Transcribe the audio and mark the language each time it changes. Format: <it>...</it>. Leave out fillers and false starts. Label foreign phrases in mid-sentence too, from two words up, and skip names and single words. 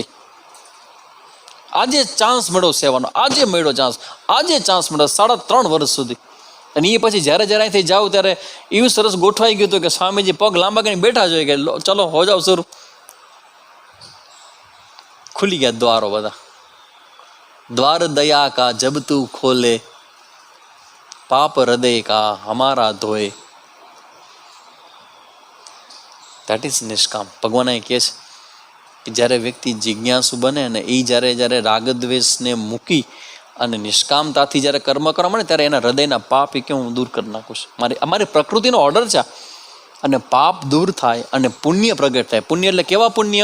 <gu>આજે ચાન્સ મળ્યો સેવાનો, આજે મળ્યો ચાન્સ, આજે ચાન્સ મળ્યો 3.5 વર્ષ સુધી. અને એ પછી જ્યારે અહીંથી જાઉં ત્યારે એવું સરસ ગોઠવાઈ ગયું હતું કે સ્વામીજી પગ લાંબા કરીને બેઠા જોઈએ કે</gu> <hi>चलो हो जाओ शुरू.</hi> <gu>ખુલી ગયા દ્વારો બધા.</gu> <hi>द्वार दया का जब तू खोले, पाप हृदय का हमारा धोए.</hi> <en>that is નિષ્કામ.</en> <gu>ભગવાન એ કહે છે કે જ્યારે વ્યક્તિ જિજ્ઞાસુ બને ને એ જ્યારે રાગદ્વેષને મૂકી અને નિષ્કામતાથી જ્યારે કર્મ કરવા મળે ત્યારે એના હૃદયના પાપ એ કે હું દૂર કરી નાખું છું. અમારી પ્રકૃતિનો ઓર્ડર છે. અને પાપ દૂર થાય અને પુણ્ય પ્રગટ થાય. પુણ્ય એટલે કેવા પુણ્ય?</gu>